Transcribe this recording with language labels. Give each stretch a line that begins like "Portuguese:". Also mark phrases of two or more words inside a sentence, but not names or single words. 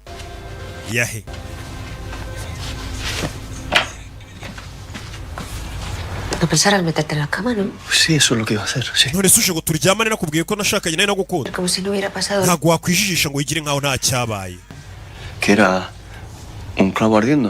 Kinyarwanda: Yahe.
Spanish: No pensarás meterte en la cama, ¿no? Sí, eso es lo que iba a hacer, sí.
Kinyarwanda: None se ngo turyamane nakubwiye ko nashakanye nawe nagukunda.
Spanish: Como si no hubiera pasado.
Kinyarwanda: Ntago wakwijijisha ngo yigire nkaho nta cyabaye.
Spanish: Que era un clavo ardiendo.